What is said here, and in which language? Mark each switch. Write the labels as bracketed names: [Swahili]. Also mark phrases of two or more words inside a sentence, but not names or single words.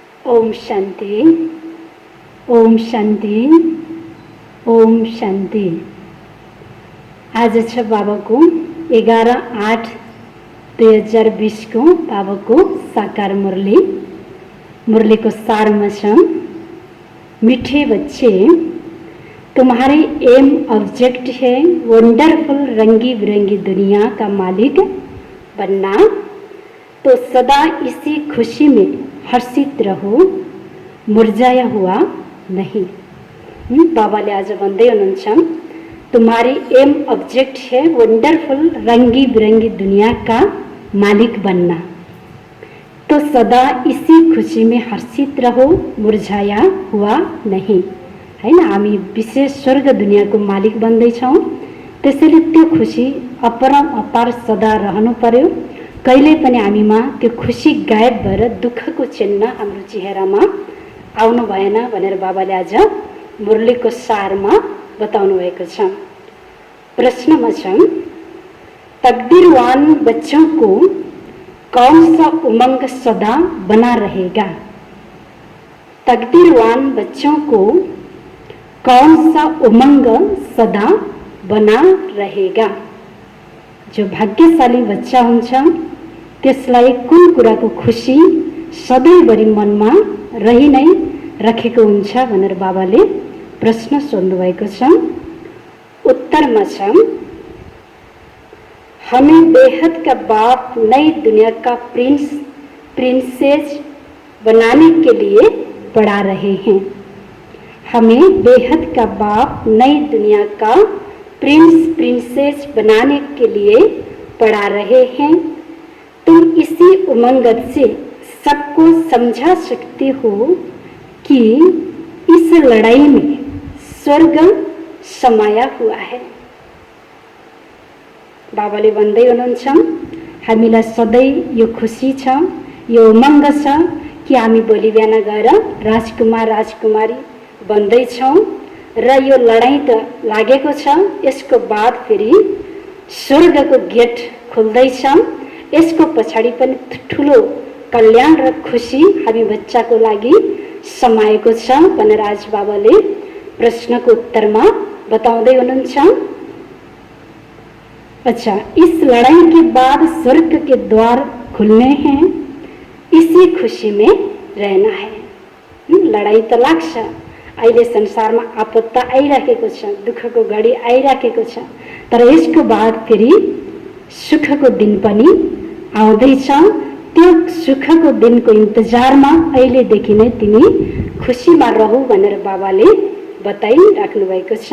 [Hindi] ओम शांति, ओम शांति, ओम शांति। [Nepali] आज छ बाबाको 11/8/2020 को बाबाको साकार मुरली। [Hindi] मुरली को सार में छ, मीठे बच्चे, तुम्हारी [English] aim object [Hindi] है वंडरफुल रंगी बिरंगी दुनिया का मालिक बनना, तो सदा इसी खुशी में हर्षित रहो, मुरझाया हुआ नहीं। [Nepali] बाबाले आज भन्दै हुनुहुन्छ, तुम्हारी [English] aim object [Nepali] है वंडरफुल रंगी बिरंगी दुनिया का मालिक बनना, तो सदा इसी खुशी में हर्षित रहो, मुरझाया हुआ नहीं। हैन, हामी विशेष स्वर्ग दुनियाँको मालिक बन्दैछौँ, त्यसैले त्यो खुसी अपरम अपार सदा रहनु पर्यो। कहिले पनि हामीमा त्यो खुसी गायब भएर दुःखको चिन्ह हाम्रो चेहरामा आउनु भएन भनेर बाबाले आज मुरलीको सारमा बताउनु भएको छ। प्रश्नमा छ, [Hindi] तकदीरवान बच्चों को कौन सा उमंग सदा बना रहेगा? तकदीरवान बच्चों को कौन सा उमंग सदा बना रहेगा? [Nepali] जो भाग्यशाली बच्चा हुन्छ त्यसलाई कुन कुराको खुसी सधैँभरि मनमा रहि नै राखेको हुन्छ भनेर बाबाले प्रश्न सोध्नु भएको छ। उत्तरमा छ, [Hindi] हमें बेहद का बाप नई दुनिया का प्रिंसेस बनाने के लिए पढ़ा रहे हैं। हमें बेहद का बाप नई दुनिया का प्रिंसेस बनाने के लिए पढ़ा रहे हैं। तुम इसी उमंग से सबको समझा सकते हो कि इस लड़ाई में स्वर्ग समाया हुआ है। [Nepali] बाबाले भन्दै हुनुहुन्छ, हामीलाई सधैँ यो खुसी छ, यो उमंग छ कि हामी भोलि बिहान गएर राजकुमार राजकुमारी बन्दैछौँ र यो लडाईँ त लागेको छ, यसको बाद फेरि स्वर्गको गेट खुल्दैछ। यसको पछाडि पनि ठुलो कल्याण र खुसी हामी बच्चाको लागि समाएको छ भनेर आज बाबाले प्रश्नको उत्तरमा बताउँदै हुनुहुन्छ। [Hindi] अच्छा, इस लड़ाई के बाद स्वर्ग के द्वार खुलने हैं, इसी खुशी में रहना है। [Nepali] लडाई त लाग्छ, अहिले संसारमा आपद त आइराखेको छ, दुःखको घडी आइराखेको छ, तर यसको बाद फेरि सुखको दिन पनि आउँदैछ। त्यो सुखको दिनको इन्तजारमा अहिलेदेखि नै तिमी खुसीमा रहौ भनेर बाबाले बताइराख्नु भएको छ।